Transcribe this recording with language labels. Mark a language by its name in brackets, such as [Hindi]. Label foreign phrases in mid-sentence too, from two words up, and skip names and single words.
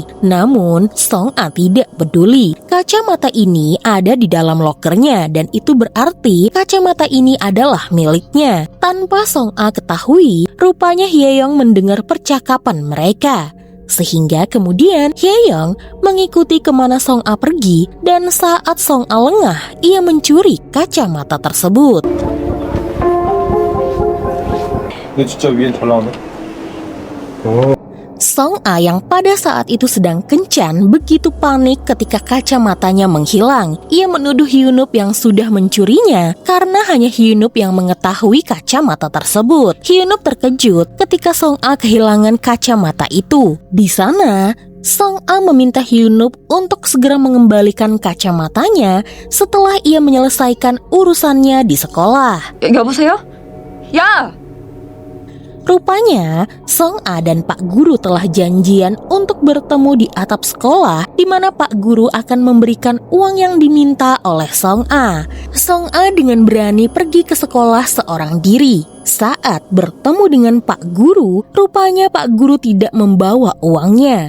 [Indonesian] Namun Song-a tidak peduli. Kacamata ini ada di dalam lokernya dan itu berarti kacamata ini adalah miliknya. Tanpa Song-a ketahui, rupanya Hye-young mendengar percakapan mereka. Sehingga kemudian Hye-young mengikuti kemana Song-a pergi dan saat Song-a lengah, ia mencuri kacamata tersebut. [Korean] 너 진짜 위에 잘 나오네. [Indonesian] Song-a yang pada saat itu sedang kencan begitu panik ketika kacamatanya menghilang. Ia menuduh Hyunup yang sudah mencurinya karena hanya Hyunup yang mengetahui kacamata tersebut. Hyunup terkejut ketika Song-a kehilangan kacamata itu. Di sana, Song-a meminta Hyunup untuk segera mengembalikan kacamatanya setelah ia menyelesaikan urusannya di sekolah. [Korean] 여보세요? 야! [Indonesian] Rupanya, Song-a dan Pak Guru telah janjian untuk bertemu di atap sekolah di mana Pak Guru akan memberikan uang yang diminta oleh Song-a. Song-a dengan berani pergi ke sekolah seorang diri. Saat bertemu dengan Pak Guru, rupanya Pak Guru tidak membawa uangnya.